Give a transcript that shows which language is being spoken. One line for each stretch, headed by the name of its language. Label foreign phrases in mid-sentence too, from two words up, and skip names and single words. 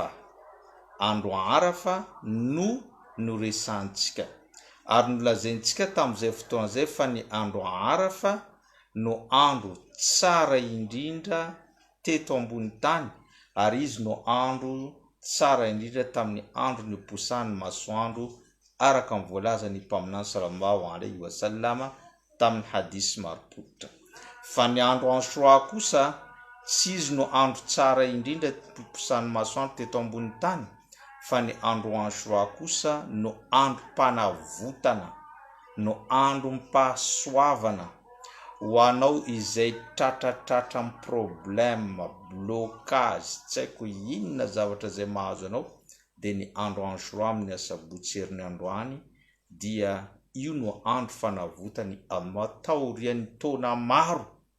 Malagasy: Andro Arafa no resantsika ary nolazaintsika tamin'izay fotoana zay fa ny andro Arafa no andro tsara indrindra teto ambony tany ary izy no andro tsara indrindra tamin'ny andro ny posahan'ny masoandro araka ny voalazan'ny mpaminany
Arabic: صلى الله عليه وسلم
Malagasy: tamin'ny hadisy maropotra. Fa ny andro Ashura kosa tsy izy no andro tsara indrindra posahan'ny masoandro teto ambony tany fa ny andro Ashura kosa no andro mpanavotana, no andro mpahasoavana ho anao izay tratratratra amin'ny
French: problème, blocage,
Malagasy: tsy haiko inona zavatra zay mahazo anao, dia ny andro Ashura amin'ny asabotsy herin'ny androany dia io no andro fanavotany Allah taorian'ny taona maro